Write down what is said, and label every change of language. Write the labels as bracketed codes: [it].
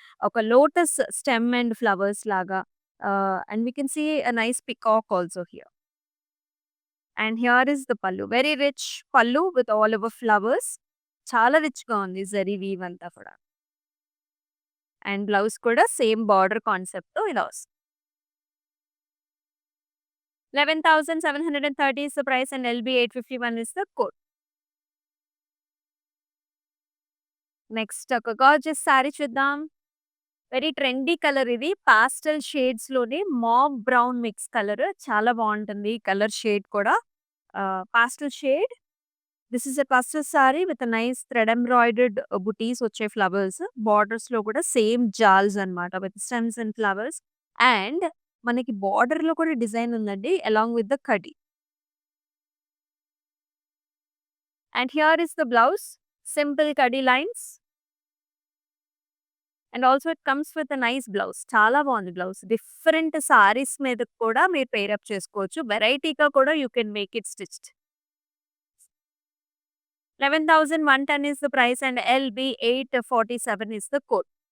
[te] ఒక lotus stem and flowers లాగా. And we can see a nice peacock also here. And here is the పల్లు. Very rich పల్లు with all over flowers. చాలా రిచ్‌గా ఉంది zari weave అంతా కూడా. అండ్ బ్లౌజ్ కూడా సేమ్ బార్డర్ కాన్సెప్ట్‌తో ఇలా వస్తుంది. [en] 11,730 is the price and LB 851 is the code. [te] Next ఒక గార్జియస్ సారీ చూద్దాం. వెరీ ట్రెండీ కలర్ ఇది. Pastel షేడ్స్‌లోనే మావ్ brown mix colour. చాలా బావుంటుంది కలర్ షేడ్ కూడా. Pastel shade. This is a pastel sorry with a nice thread embroidered బుటీస్ వచ్చే flowers. బార్డర్స్‌లో కూడా same జాల్స్ అన్నమాట with stems and flowers. And మనకి బార్డర్‌లో కూడా డిజైన్ ఉందండి along with the kadhi. And here is the blouse. Simple kadhi lines. And also it comes with a nice blouse. చాలా బావుంది blouse. Different saris మీద కూడా మీరు పెయిర్ అప్ చేసుకోవచ్చు. వెరైటీగా కూడా you can make it stitched. [en] 11,110 is the price and LB 847 is the code.